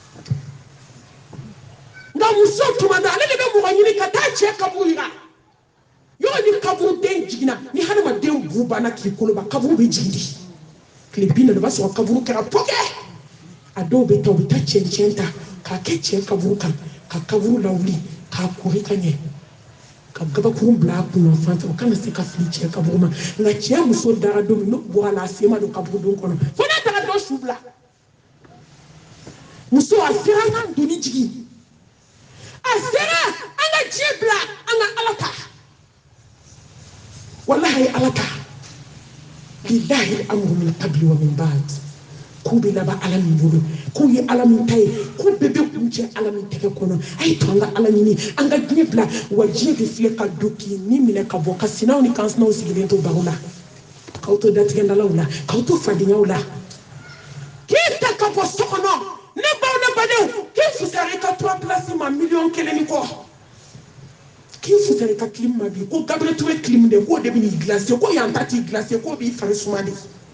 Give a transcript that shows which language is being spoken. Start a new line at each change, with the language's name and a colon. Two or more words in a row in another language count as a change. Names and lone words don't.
Bambara: nka muso tuma dɔ ale de bɛ mɔgɔ ɲini ka taa cɛ kaburu yira yɔrɔ ni kaburu den jiginna ni hadamaden bu banna k'i koloba kaburu bɛ jigin de tile 40 o b'a sɔrɔ kaburu kɛra pɔkɛ a dɔw bɛ taa u bɛ taa cɛncɛn ta k'a kɛ cɛ kaburu kan ka kaburu lawuli k'a kori ka ɲɛ ka gabakuru bila a kunna fan fɛ o kana se ka fili cɛ kaburu ma nka cɛ muso dara don min n'o bɔra la a sen ma don kaburu don kɔnɔ fo n'a taara dɔ su bila muso a sera an ka doni jigin a sera an ka diɲɛ bila an ka ala ta walahi ala ta
Arabic: لله الأمر من قبل ومن بعد
Bambara: k'u bɛ laban ala min bolo k'u ye ala min ta ye k'u bɛɛ bɛ kun cɛ ala min tɛgɛ kɔnɔ a ye to an ka ala ɲini an ka diɲɛ bila wa diɲɛ bɛ filɛ ka don k'i ni minɛ ka bɔ ka sinaw ni kansinaw sigilen to baro la k'aw to datigɛndalaw la k'aw to fadenyaw la k'i ta ka bɔ so kɔnɔ ne baw ne badenw k'i fusara i ka 3 place ma 1,000,000 ni kɔ k'i fusara i ka clim ma bi ko Gabriel Touré clim de k'o de bɛ n'i glacer ko yan ta t'i glacer k'o b'i fari suma de